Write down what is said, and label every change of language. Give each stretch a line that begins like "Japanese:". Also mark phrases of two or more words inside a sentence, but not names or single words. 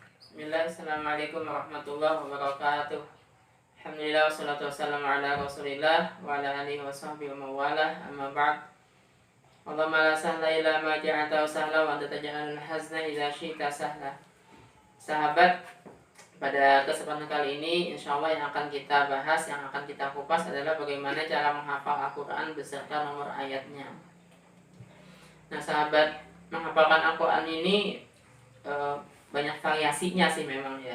Arabic: بسم الله، السلام عليكم ورحمة الله وبركاته. الحمد لله، والصلاة والسلام على رسول الله وعلى آله وصحبه ومن والاه، أما بعد. اللهم لا سهل إلا ما جعلته سهلا وأنت تجعل الحزن إذا شئت سهلا.
Indonesian: Sahabat, pada kesempatan kali ini insyaallah yang akan kita bahas, yang akan kita kupas adalah bagaimana cara menghafal Al-Quran beserta nomor ayatnya. Nah sahabat, menghafalkan Al-Quran ini banyak variasinya sih memang ya.